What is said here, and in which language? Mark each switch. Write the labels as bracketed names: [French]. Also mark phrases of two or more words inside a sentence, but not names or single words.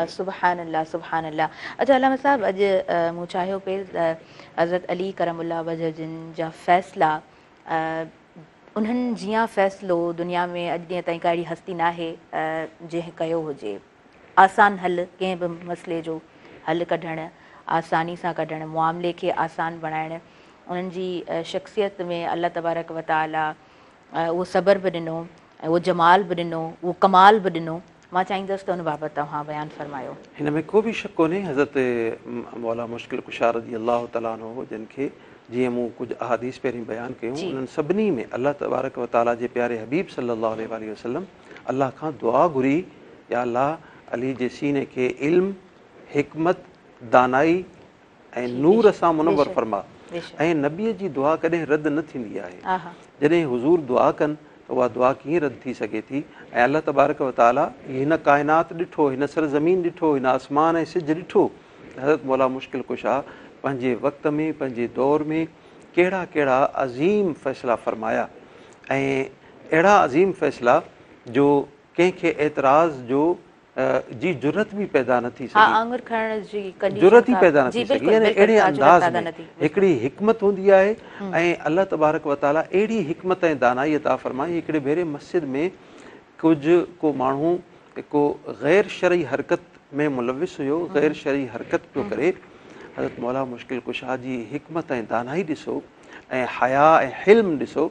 [Arabic] سبحان الله سبحان الله. [Sindhi] अच्छा अल्लामा साहब, अॼु मूं चाहियो पिए हज़रत अली [Arabic] كرم الله وجهه [Sindhi] जिन जा फ़ैसिला उन्हनि जीअं फ़ैसिलो दुनिया में अॼु ॾींहं ताईं का अहिड़ी हस्ती न आहे जंहिं कयो हुजे। आसान हल, कंहिं बि मसइले जो हल कढणु, आसानी सां कढणु, मुआमले खे आसान बणाइणु, उन्हनि जी शख़्सियत में [Arabic] الله تبارك وتعالى [Sindhi] उहो सब्र बि ॾिनो ऐं उहो जमाल बि ॾिनो, उहो कमाल बि ॾिनो। मां चाहींदसि त उन बाबति तव्हां बयानु फरमायो। हिन में को बि शक कोन्हे, हज़रत मौला मुश्किल कुशार [Arabic] رضي الله تعالى عنه [Sindhi] जिन खे जीअं मूं कुझु अहादीस पहिरीं बयानु कयूं उन्हनि सभिनी में [Arabic] الله تبارك وتعالى [Sindhi] जे प्यारे हबीब [Arabic] صلى الله عليه وسلم [Sindhi] अल्लाह खां दुआ घुरी, [Arabic] يا الله [Sindhi] अली जे सीने खे इल्म, हिकमत, दानाई ऐं नूर सां मुनव्वर फरमा। ऐं नबीअ जी दुआ कॾहिं रद्द न थींदी आहे। जॾहिं हुज़ूर दुआ कनि त उहा दुआ कीअं रद्द थी सघे थी। ऐं [Arabic] الله تبارك وتعالى [Sindhi] हिन काइनात ॾिठो, हिन सरज़मीन ॾिठो, हिन आसमान ऐं सिज ॾिठो, हज़रत मौला मुश्किल कुशा पंहिंजे वक़्त में पंहिंजे दौर में कहिड़ा कहिड़ा अज़ीम फ़ैसिला फ़रमाया ऐं अहिड़ा अज़ीम फ़ैसिला जो कंहिंखे एतिराज़ जो जी ज़रूरत बि पैदा न थी सघी, ज़रूरत ई पैदा न थी सघी। यानी अहिड़े अंदाज़ में हिकिड़ी हिकमत हूंदी आहे ऐं [Arabic] الله تبارك وتعالى [Sindhi] अहिड़ी हिकमत ऐं दानाई अता फ़रमाई। हिकिड़े भेरे मस्जिद में को माण्हू को ग़ैर शरई हरकत में मुलविस हुयो, ग़ैर शरई हरकत पियो करे। हज़रत मौला मुश्किल कुशा जी हिकमत ऐं दानाई ॾिसो ऐं हया ऐं हिल्म ॾिसो।